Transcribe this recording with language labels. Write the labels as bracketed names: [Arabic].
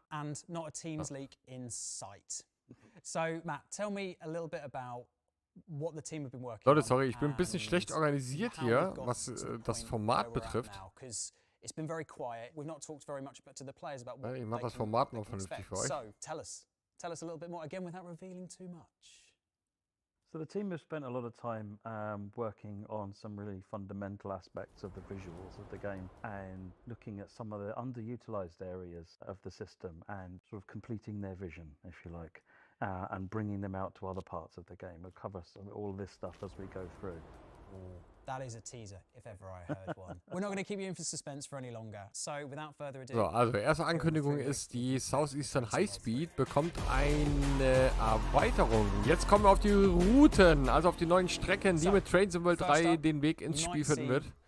[English] And not a Teams leak in sight. So, Matt, tell me a little bit about what the team have been working on. [German] Leute, sorry, ich bin ein bisschen schlecht organisiert hier, was das Format betrifft. [English] It's been very quiet. We've not talked very much to the players about what [German] Ich mache das Format noch vernünftig für euch. [English] So, tell us a little bit more, again, without revealing too much. So the team have spent a lot of time working on some really fundamental aspects of the visuals of the game and looking at some of the underutilized areas of the system and sort of completing their vision, if you like, and bringing them out to other parts of the game. We'll cover all of this stuff as we go through. That is a teaser, if ever I heard one. We're not going to keep you in for suspense for any longer. So, without further ado... [German] So, also erste Ankündigung ist, die Southeastern High Speed bekommt eine Erweiterung. Jetzt kommen wir auf die Routen, also auf die neuen Strecken, die mit Train Sim World 3 den Weg ins Spiel finden wird.